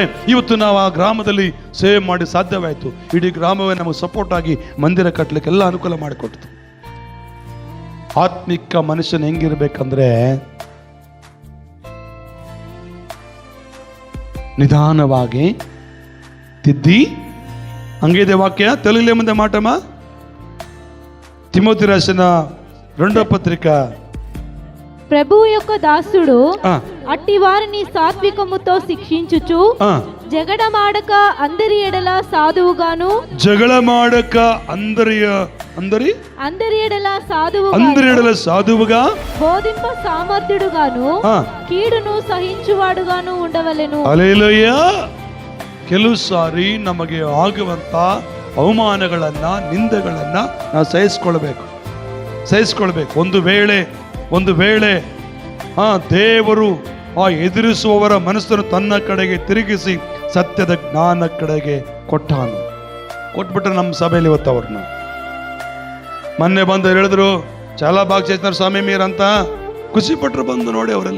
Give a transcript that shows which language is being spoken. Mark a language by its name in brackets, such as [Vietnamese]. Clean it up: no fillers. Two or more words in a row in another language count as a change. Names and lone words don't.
[Kannada] ಇವತ್ತು ನಾವು ಆ ಗ್ರಾಮದಲ್ಲಿ ಸೇವೆ ಮಾಡಿ ಸಾಧ್ಯವಾಯಿತು. ಇಡೀ ಗ್ರಾಮವೇ ನಮಗೆ ಸಪೋರ್ಟ್ ಆಗಿ ಮಂದಿರ ಕಟ್ಟಲಿಕ್ಕೆ ಎಲ್ಲ ಅನುಕೂಲ ಮಾಡಿಕೊಡ್ತು. ಆತ್ಮಿಕ ಮನುಷ್ಯನ ಹೆಂಗಿರ್ಬೇಕಂದ್ರೆ ನಿಧಾನವಾಗಿ ತಿದ್ದಿ, ಹಂಗಿದೆ వాక్య. [Telugu] తెలుగులో ఏముంది మాటమా? తిమోతి రాసిన 2వ పత్రిక. ప్రభువు యొక్క దాసుడు అట్టి వారిని సాత్వికముతో శిక్షించుచు, జగడమాడక అందరి ఎడల సాధువుగాను, జగడమాడక అందరి ఎడల సాధువుగా, బోధింప సామర్థ్యుడుగాను, కీడును సహించువాడుగాను ఉండవలెను. [Kannada] ಹಲ್ಲೆಲೂಯಾ. ಕೆಲವು ಸಾರಿ ನಮಗೆ ಆಗುವಂತ ಅವಮಾನಗಳನ್ನ, ನಿಂದೆಗಳನ್ನ ನಾವು ಸಹಿಸ್ಕೊಳ್ಬೇಕು. ಒಂದು ವೇಳೆ ದೇವರು ಆ ಎದುರಿಸುವವರ ಮನಸ್ಸನ್ನು ತನ್ನ ಕಡೆಗೆ ತಿರುಗಿಸಿ ಸತ್ಯದ ಜ್ಞಾನ ಕಡೆಗೆ ಕೊಟ್ಬಿಟ್ರೆ ನಮ್ಮ ಸಭೆಯಲ್ಲಿ ಇವತ್ತು ಅವ್ರನ್ನ ಮೊನ್ನೆ ಬಂದು ಹೇಳಿದ್ರು, [Telugu] చాలా బాగ్ చేతన స్వామి మీర్ [Kannada] ಅಂತ ಖುಷಿ ಪಟ್ರು ಬಂದು ನೋಡಿ ಅವರೆಲ್ಲ.